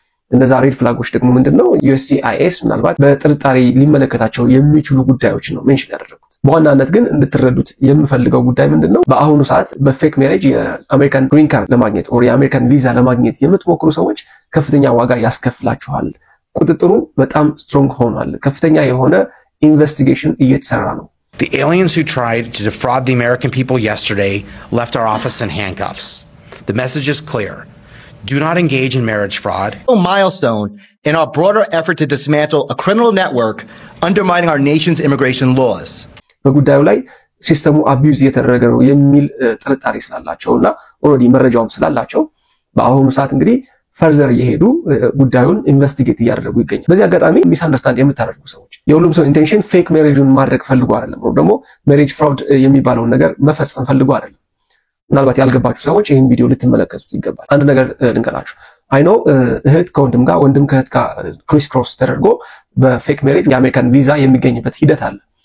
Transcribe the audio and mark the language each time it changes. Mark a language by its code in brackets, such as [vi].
[am] እነዛ ሬድ ፍላጎች ደግሞ ምንድነው USCIS ምናልባት በጥርጣሬ ሊመለከታቸው የሚችሉ ጉዳዮችን ነው ሜንሽን ያደረኩት። በዋናነት ግን እንድትረዱት የምፈልገው ጉዳይ ምንድነው በአሁኑ ሰዓት በፌክ ሜሬጅ የአሜሪካን ግሪን ካርድ ለማግኘት or የአሜሪካን ቪዛ ለማግኘት የምትሞክሩ ሰዎች ከፍተኛ ዋጋ ያስከፍላችኋል። ቁጥጥሩ በጣም ስትሮንግ ሆኗል። ከፍተኛ የሆነ ኢንቨስቲጌሽን እየተሰራ ነው። [en] The aliens who tried to defraud the American people yesterday left our office in handcuffs. The message is clear. Do not engage in marriage fraud. A milestone in our broader effort to dismantle a criminal network undermining our nation's immigration laws. [am] በጉዳዩ ላይ ሲስተሙ አቢዩዝ እየተደረገ ነው የሚል ጥርጣሬ ስላላቸውና ኦልሬዲ መረጃውም ስላላቸው በአሁኑ ሰዓት እንግዲህ ፈርዘር እየሄዱ ጉዳዩን ኢንቨስቲጌት እያደረጉ ይገኛል። በዚህ አጋጣሚ ሚስ አንደርስታንድ የምታደርጉ ሰዎች የሁሉም ሰው ኢንቴንሽን ፌክ ሜሬጅን ማድረግ ፈልጎ አይደለም or ደግሞ ሜሬጅ ፍራውድ የሚባለውን ነገር መፈጸም ፈልጎ አይደለም። ምናልባት ያልገባችሁ ሰዎች ይህን ቪዲዮ ልትመለከቱት ይገባል። አንድ ነገር ልንገራችሁ። አይ ኖ እህት ከወንድም ጋር ወንድም ከእህት ጋር ክሪስ ክሮስ ተደርጎ በፌክ ሜሬጅ የአሜሪካን ቪዛ የሚገኝበት ሂደት አለ።